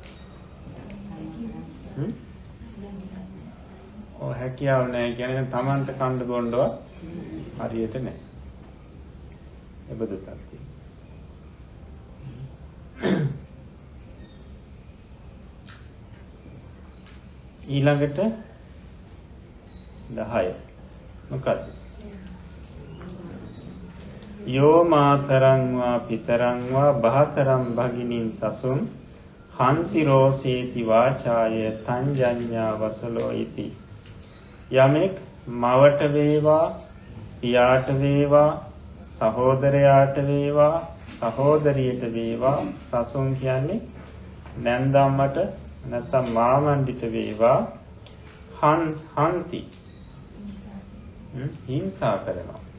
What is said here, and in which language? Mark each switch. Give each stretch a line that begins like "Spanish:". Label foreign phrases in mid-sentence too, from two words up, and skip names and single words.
Sinhala: ඔය හැකියාව නැහැ කියන්නේ තමන්ට කන්න බොන්නව හරියට නැහැ. එබඳු තත්ත්වය. ඊළඟට 10 මොකද්ද?
Pali: යෝ මාතරං වා පිතරං වා බහතරං භගිනින් සසුන් හන්ති රෝසේති වාචාය තංජඤ්ඤා වසලෝ ඉති.
Sinhala: යමෙක් මවට වේවා පියාට වේවා සහෝදරයාට වේවා සහෝදරියට වේවා සසුන් කියන්නේ නැන්දම්මට නැත්නම් මාමණ්ඩිට වේවා හන්ති හිංසා කරනවා.